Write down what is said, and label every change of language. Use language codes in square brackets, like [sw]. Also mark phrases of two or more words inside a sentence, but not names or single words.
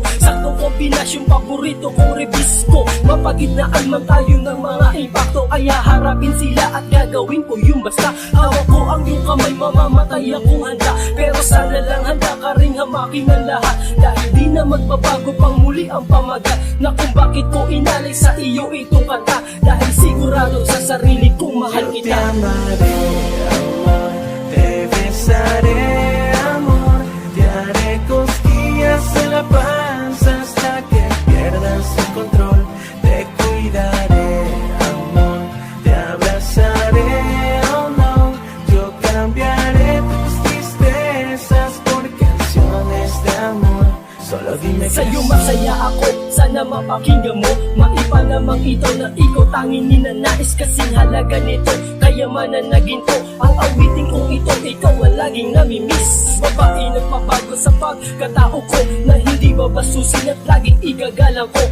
[tl] Saktong kombinasyong paborito kong rebisco. Mapagitnaan man tayo ng mga impacto, ay haharapin sila at gagawin ko yung basta. Hawak ko ang iyong kamay, mamamatay akong handa. Pero sana lang handa ka rin hamakin ang lahat. Dahil di na magbabago pang muli ang pamagat na kung bakit ko inalay sa iyo itong kanta. Dahil sigurado sa sarili kong mahal [es] Yo te [tl] kita. [es] amaré, amor, te besaré, amor, te haré cosquillas en la panza hasta que pierdas el control. Te cuidaré, amor, te abrazaré, oh no, yo cambiaré tus tristezas por canciones de amor. Solo dime que [tl] Sa'yo [es] sí. [tl] masaya ako, sana mapakinggan mo. Maipa namang ito na ikaw tanging ninanais. Kasing halaga nito, kayamanan na ginto. Ang awiting kong ito, ikaw ang laging namimiss. Babae nagpapago sa pagkatao ko, na hindi babasusin at laging igagalang ko.